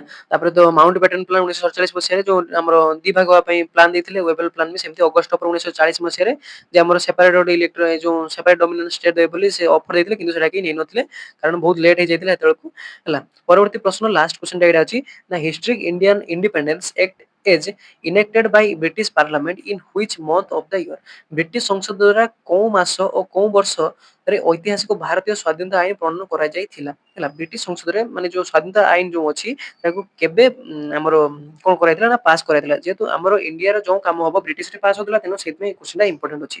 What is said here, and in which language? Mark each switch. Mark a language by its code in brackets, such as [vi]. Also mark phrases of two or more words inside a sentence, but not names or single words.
[or] ତାପରେ ତ ମାଉଣ୍ଟ ବ୍ୟାଟେନ ପ୍ଲାନ 1947 ମସିହାରେ ଯୋଉ ଆମର ଦି ଭାଗ ହବା ପାଇଁ ପ୍ଲାନ ଦେଇଥିଲେ, ୱେବେଲ ପ୍ଲାନ ବି ସେମିତି ଅଗଷ୍ଟ 1940 ମସିହାରେ ଯେ ଆମର ସେପାରେଟ ଗୋଟେ ଇଲେକ୍ଟ୍ର ଯୋଉ [en] separate dominance state [or] ଦେବେ ବୋଲି ସେ ଅଫର ଦେଇଥିଲେ, କିନ୍ତୁ ସେଟା କେହି ନେଇନଥିଲେ କାରଣ ବହୁତ ଲେଟ୍ ହେଇଯାଇଥିଲା ସେତେବେଳକୁ ହେଲା। ପରବର୍ତ୍ତୀ ପ୍ରଶ୍ନ [en] last questionଟା [or] ଏଇଟା ଅଛି ନା [en] ହିଷ୍ଟ୍ରି ଇଣ୍ଡିଆନ ଇଣ୍ଡିପେଣ୍ଡେନ୍ସ ଆକ୍ଟ is enacted by British Parliament in which month of the year? [or] ବ୍ରିଟିଶ ସଂସଦ ଦ୍ୱାରା କୋଉ ମାସ ଓ କୋଉ ବର୍ଷରେ ଐତିହାସିକ ଭାରତୀୟ ସ୍ୱାଧୀନତା ଆଇନ ପ୍ରଣୟନ କରାଯାଇଥିଲା ହେଲା। ବ୍ରିଟିଶ ସଂସଦରେ ମାନେ ଯୋଉ ସ୍ୱାଧୀନତା ଆଇନ ଯୋଉ ଅଛି ତାକୁ କେବେ ଆମର କଣ କରାଯାଇଥିଲା ନା ପାସ୍ କରାଯାଇଥିଲା। ଯେହେତୁ ଆମର ଇଣ୍ଡିଆର ଯୋଉ କାମ ହବ ବ୍ରିଟିଶରେ ପାସ୍ ହଉଥିଲା, ତେଣୁ ସେଥିପାଇଁ କ୍ୱେଶ୍ଚନଟା ଇମ୍ପୋର୍ଟାଣ୍ଟ ଅଛି।